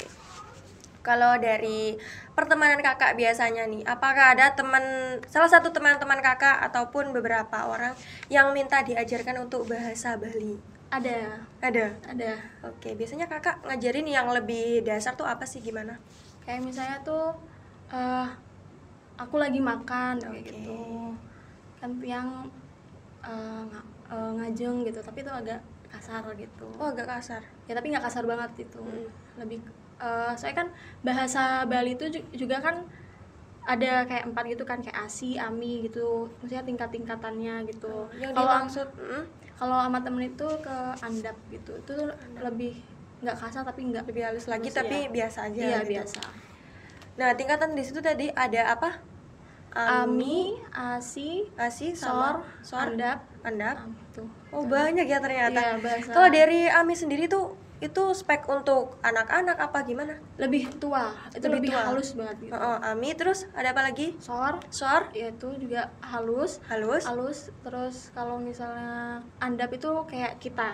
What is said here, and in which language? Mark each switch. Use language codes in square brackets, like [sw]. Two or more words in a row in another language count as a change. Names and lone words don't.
[id] Kalau dari pertemanan kakak biasanya nih, apakah ada salah satu teman-teman kakak ataupun beberapa orang yang minta diajarkan untuk bahasa Bali? Ada. Ada. Oke, biasanya kakak ngajarin yang lebih dasar tuh apa sih, gimana? Kayak misalnya tuh aku lagi makan kayak Oke. gitu. Kan [ban] tiang ngajeng [id] gitu, tapi itu agak kasar gitu. Oh, agak kasar. Ya tapi nggak kasar banget itu. Lebih saya kan bahasa Bali itu juga kan ada kayak 4 gitu kan, kayak ASI, AMI gitu. Maksudnya tingkat-tingkatannya gitu. Yang Kalau dimaksud kalau sama temen itu ke andap gitu. Itu lebih nggak kasar tapi nggak lebih halus lagi halus, tapi ya. biasa aja Iya, gitu. biasa. Nah, tingkatan di situ tadi ada apa? AMI, ASI, ASI sama SOR, andap. Andap. Tuh. Oh, banyak ya ternyata. Iya, bahasa. Kalau dari AMI sendiri tuh itu spek untuk anak-anak apa gimana? Lebih tua, itu Lebih lebih tua. halus banget gitu. AMI terus ada apa lagi? SOR, SOR ya itu juga halus. halus. Terus kalau misalnya andap itu kayak kita.